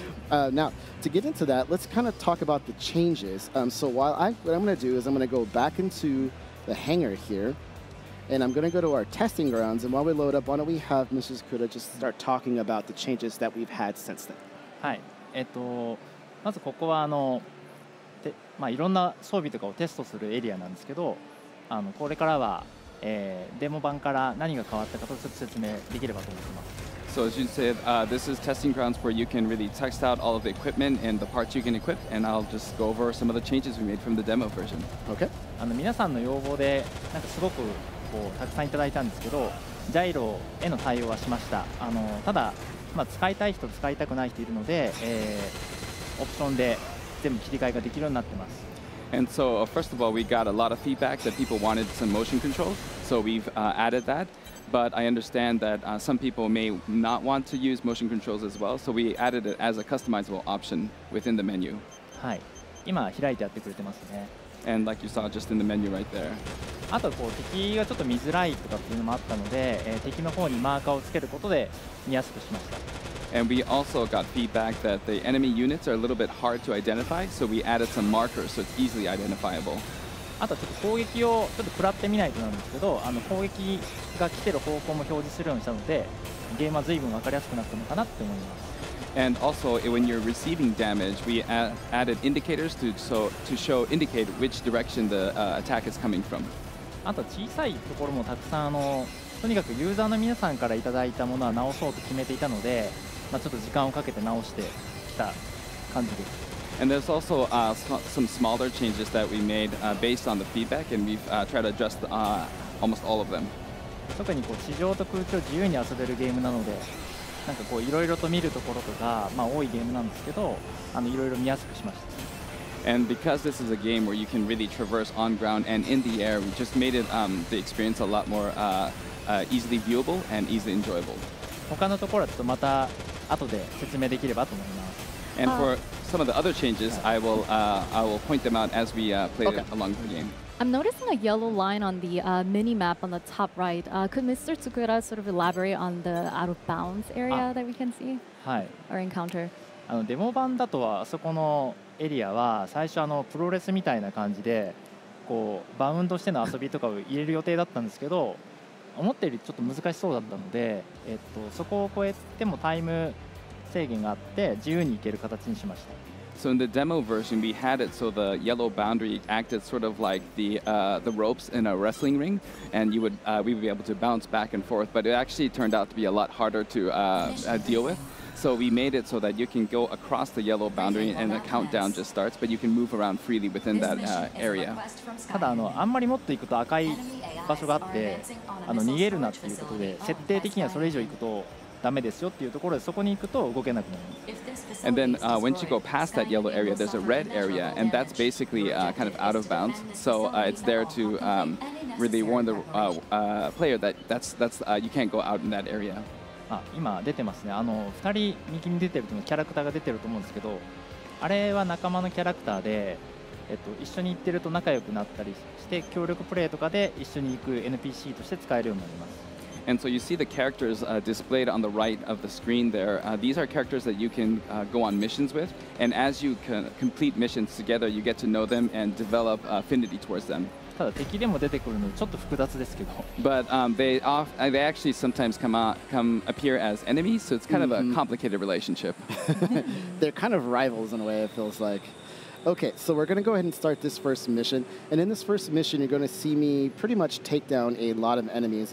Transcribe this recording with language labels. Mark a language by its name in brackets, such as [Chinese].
[English] Now, to get into that, let's kind of talk about the changes. So what I'm going to do is I'm going to go back into the hangar here, and I'm going to go to our testing grounds. And while we load up, why don't we have Mrs. Kuda just start talking about the changes that we've had since then? [Japanese] はい、まずここはいろんな装備とかをテストするエリアなんですけど、これからはデモ版から何が変わったかとちょっと説明できればと思ってます。 [English] So as you said, this is testing grounds where you can really test out all of the equipment and the parts you can equip, and I'll just go over some of the changes we made from the demo version. Okay. [Japanese] 皆さんの要望でなんかすごくたくさんいただいたんですけど、ジャイロへの対応はしました。ただ、使いたい人使いたくない人いるので、オプションで全部切り替えができるようになってます。 [English] And so, first of all, we got a lot of feedback that people wanted some motion controls, so we've added that. But I understand that some people may not want to use motion controls as well, so we added it as a customizable option within the menu. [Japanese] はい、今開いてやってくれてますね。 [English] And like you saw just in the menu right there. [Japanese] あと敵がちょっと見づらいとかっていうのもあったので、敵の方にマーカーをつけることで見やすくしました。 [English] And we also got feedback that the enemy units are a little bit hard to identify, so we added some markers so it's easily identifiable. [Japanese] あとちょっと攻撃をちょっと食らってみないとなんですけど、攻撃が来てる方向も表示するようにしたので、ゲームは随分分かりやすくなったのかなって思います。 [English] And also, when you're receiving damage, we added indicators to indicate which direction the attack is coming from. [Japanese] あと小さいところもたくさんとにかくユーザーの皆さんからいただいたものは直そうと決めていたので、ちょっと時間をかけて直してきた感じです。 [English] And there's also some smaller changes that we made based on the feedback, and we've tried to adjust almost all of them. [Japanese] 特に地上と空中自由に遊べるゲームなので、なんかいろいろと見るところとか、多いゲームなんですけど、いろいろ見やすくしました。 [English] And because this is a game where you can really traverse on ground and in the air, we just made it the experience a lot more easily viewable and easily enjoyable. [Japanese] 他のところはちょっとまた後で説明できればと思います。 [English] And for some of the other changes, I will point them out as we play along the game. I'm noticing a yellow line on the mini map on the top right. Could Mr. Tsukura sort of elaborate on the out of bounds area that we can see [Japanese] はい。 [English] or encounter? [Japanese] デモ版だとあそこのエリアは最初プロレスみたいな感じでこうバウンドしての遊びとかを入れる予定だったんですけど、思ったよりちょっと難しそうだったので、そこを越えてもタイム制限があって自由に行ける形にしました。 [English] So in the demo version, we had it so the yellow boundary acted sort of like the ropes in a wrestling ring, and we would be able to bounce back and forth. But it actually turned out to be a lot harder to deal with. So we made it so that you can go across the yellow boundary and the countdown just starts, but you can move around freely within that area. [Japanese] ただあんまりもっと行くと赤い場所があって逃げるなっていうことで設定的にはそれ以上行くとダメですよっていうところでそこに行くと動けなくなります。 [English] And then once you go past that yellow area, there's a red area, and that's basically kind of out of bounds. So it's there to really warn the player that you can't go out in that area. [Japanese] 今出てますね。 2人右に出てるとキャラクターが出てると思うんですけど、あれは仲間のキャラクターで、一緒に行ってると仲良くなったりして協力プレイとかで一緒に行く NPC として使えるようになります。 [English] And so you see the characters displayed on the right of the screen there. These are characters that you can go on missions with, and as you complete missions together, you get to know them and develop affinity towards them. [Japanese] ただ敵でも出てくるのでちょっと複雑ですけど。 [English] But they actually sometimes come appear as enemies, so it's kind of a complicated relationship. They're kind of rivals in a way, it feels like. Okay, so we're going to go ahead and start this first mission. And in this first mission, you're going to see me pretty much take down a lot of enemies.